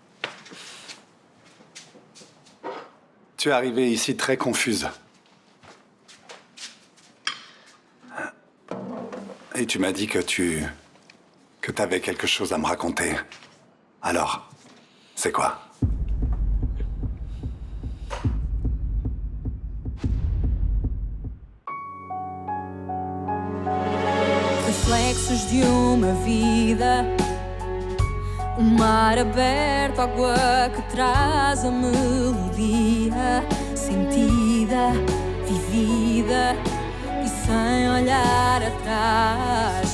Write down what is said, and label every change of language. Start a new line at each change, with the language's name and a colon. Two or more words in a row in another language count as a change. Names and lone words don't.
French: Tu es arrivée ici très confuse. Et tu m'as dit que t'avais quelque chose à me raconter. Alors, c'est quoi?
Portuguese: Reflexos de uma vida, mar aberto, água que traz a melodia sentida, vivida e sem olhar atrás.